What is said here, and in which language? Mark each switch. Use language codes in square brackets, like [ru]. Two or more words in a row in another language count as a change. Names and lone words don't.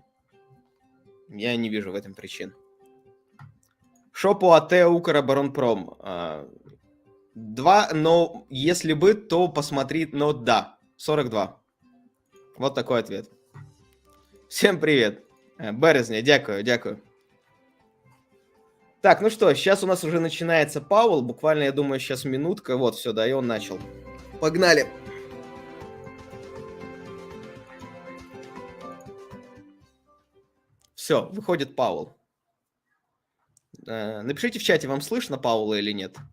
[ru] Я не вижу в этом причин. Шо по АТ Укроборонпром? 2, но если бы, то посмотри, но да, 42. Вот такой ответ. Всем привет. [uk] Березня, дякую. [ru] Так, ну что, сейчас у нас уже начинается Пауэлл. Буквально, я думаю, сейчас минутка. Вот, все, да, и он начал. Погнали. Все, выходит Пауэлл. Напишите в чате, вам слышно Пауэлла или нет?